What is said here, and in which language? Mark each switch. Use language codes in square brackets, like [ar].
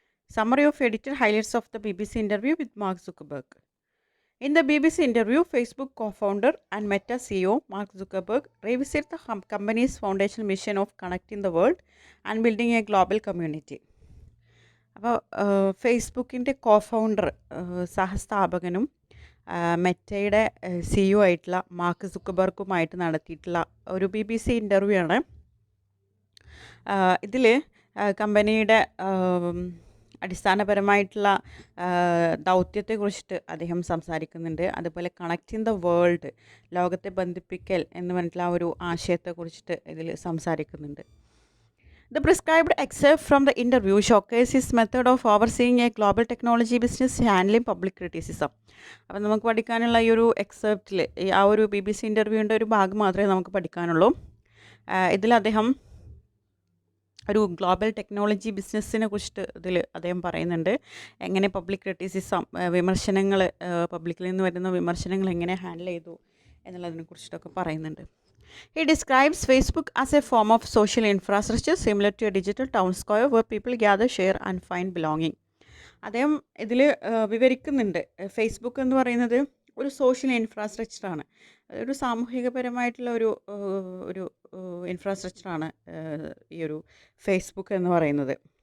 [en] Summary of edited highlights of the BBC interview with Mark Zuckerberg. In the BBC interview, Facebook co-founder and Meta CEO Mark Zuckerberg revisited the company's foundational mission of connecting the world and building a global community. [ml] അപ്പോൾ ഫേസ്ബുക്കിൻ്റെ cofounder സഹസ്ഥാപകനും മെറ്റയുടെ CEO ആയിട്ടുള്ള mark സുക്കബർഗുമായിട്ട് നടത്തിയിട്ടുള്ള ഒരു BBC interview ആണ്. ഇതിൽ കമ്പനിയുടെ അടിസ്ഥാനപരമായിട്ടുള്ള ദൗത്യത്തെക്കുറിച്ചിട്ട് അദ്ദേഹം സംസാരിക്കുന്നുണ്ട്. അതുപോലെ [en] connecting the world, [ml] ലോകത്തെ ബന്ധിപ്പിക്കൽ എന്ന് പറഞ്ഞിട്ടുള്ള ആ ഒരു ആശയത്തെക്കുറിച്ചിട്ട് ഇതിൽ സംസാരിക്കുന്നുണ്ട്. [en] The prescribed excerpt from the interview showcases his method of overseeing a global technology business handling public criticism. [ml] അപ്പം നമുക്ക് പഠിക്കാനുള്ള ഈ ഒരു എക്സെപ്റ്റിൽ ആ ഒരു BBC ഇൻ്റർവ്യൂവിൻ്റെ ഒരു ഭാഗം മാത്രമേ നമുക്ക് പഠിക്കാനുള്ളൂ. ഇതിൽ അദ്ദേഹം ഒരു ഗ്ലോബൽ ടെക്നോളജി ബിസിനസ്സിനെ കുറിച്ചിട്ട് ഇതിൽ അദ്ദേഹം പറയുന്നുണ്ട്. എങ്ങനെ പബ്ലിക് ക്രിറ്റിസിസം, വിമർശനങ്ങൾ, പബ്ലിക്കിൽ നിന്ന് വരുന്ന വിമർശനങ്ങൾ എങ്ങനെ ഹാൻഡിൽ ചെയ്തു എന്നുള്ളതിനെ കുറിച്ചിട്ടൊക്കെ പറയുന്നുണ്ട്. [en] He describes Facebook as a form of social infrastructure similar to a digital town square where people gather, share and find belonging. [ml] അദ്ദേഹം ഇതിൽ വിവരിക്കുന്നുണ്ട്. ഫേസ്ബുക്ക് എന്ന് പറയുന്നത് ഒരു സോഷ്യൽ ഇൻഫ്രാസ്ട്രക്ചറാണ്, ഒരു സാമൂഹികപരമായിട്ടുള്ള ഒരു ഇൻഫ്രാസ്ട്രക്ചറാണ് ഈ ഒരു ഫേസ്ബുക്ക് എന്ന് പറയുന്നത്.